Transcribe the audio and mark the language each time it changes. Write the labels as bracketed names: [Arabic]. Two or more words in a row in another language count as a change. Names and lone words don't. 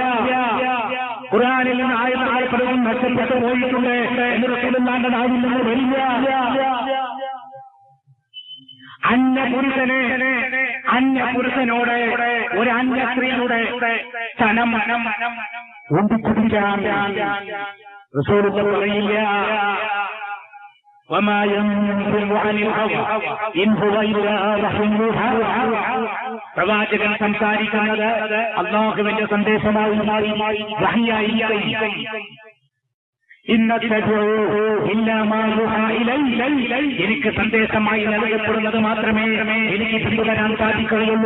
[Malayalam] ഖുർആനിൽ നിന്ന് ആയത്തുകൾ പലതും നഷ്ടപ്പെട്ടു പോയിട്ടുണ്ട് എന്ന് റസൂലുള്ളാഹിന്റെ നാവിൽ നിന്ന് വരില്ല. അന്യപുരുഷനോട് ഒരു അന്യ സ്ത്രീയുടെ ധനം ഊണ്ടിക്കുടിക്കാൻ റസൂലുള്ളാഹി പറയില്ല. [Arabic] وما ينطق عن الهوى إن هو إلا وحي يوحى. [Malayalam] പ്രവാചകൻ സംസാരിക്കുന്നത് അല്ലാഹുവിന്റെ സന്ദേശമായി വഹ്യായി. എനിക്ക് സന്ദേശമായി നൽകപ്പെടുന്നത് മാത്രമേ എനിക്ക് പിന്തുടരാൻ സാധിക്കുകയുള്ളൂ.